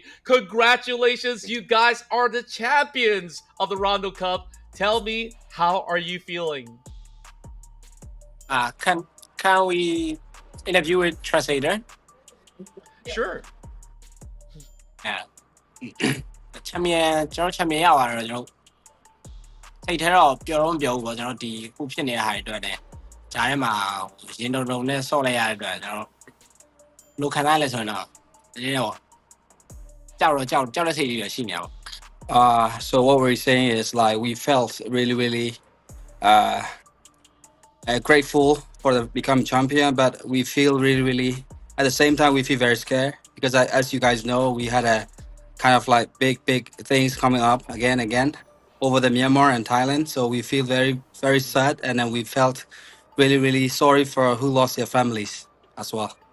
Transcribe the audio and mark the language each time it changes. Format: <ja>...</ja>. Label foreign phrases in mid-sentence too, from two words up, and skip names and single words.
<en>Congratulations, you guys are the champions of the Rondo Cup. Tell me, how are you feeling? Can we interview with translator? Sure. Yeah.</en> <my>ချမ်းမြေကျွန်တော်ချမ်းမြေရပါတယ်ကျွန်တော်စိတ်ထဲတော့ပျော်တော့မပျော်ဘူးပေါ့ကျွန်တော်ဒီခုဖြစ်နေတဲ့ဟာတွေအတွက်လည်းဂျားထဲမှာရင်တုံတုံနဲ့ဆော့လိုက်ရတဲ့အတွက်ကျွန်တော်လိုခံရလဲဆိုရင်တော့ဒီတော့ကြောက်တဲ့စိတ်တွေရှိနေတာပေါ့</my> <en>So what we're saying is like we felt really grateful for the become champion, but we feel really at the same time we feel very scared because as you guys know we had a kind of like big things coming up again over the Myanmar and Thailand, so we feel very sad, and then we felt really sorry for who lost their families as well.</en>